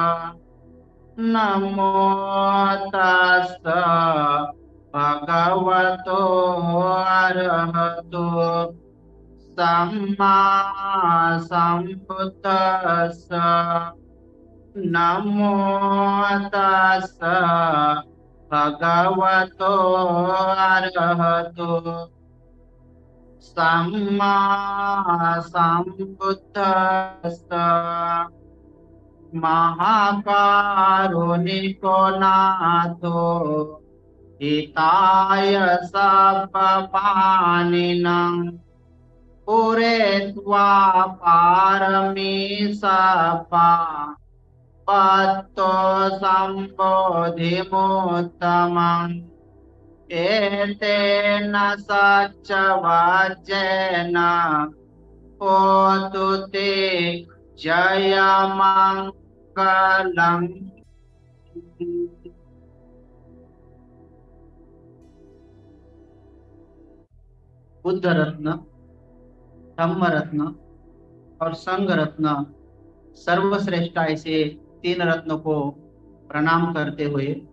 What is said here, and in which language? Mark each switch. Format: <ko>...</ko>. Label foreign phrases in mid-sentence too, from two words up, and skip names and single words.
<pi>नमो तस् भगवतो अरहतो सम्मा सम्बुद्दस्स। नमो तस् भगवतो अरहतो सम्मा सम्बुद्दस्स। महाकारुणिको नाथो हिताय सप्पपाणिनं पूरयित्वा पारमी सप्पा पत्तो सम्बोधिमुत्तमम्। एतेन सच्चवचेन होतु ते जयमङ्गलम्।</pi> <hi>बुद्ध रत्न, धम्म रत्न और संघ रत्न सर्वश्रेष्ठ ऐसे तीन रत्नों को प्रणाम करते हुए,</hi>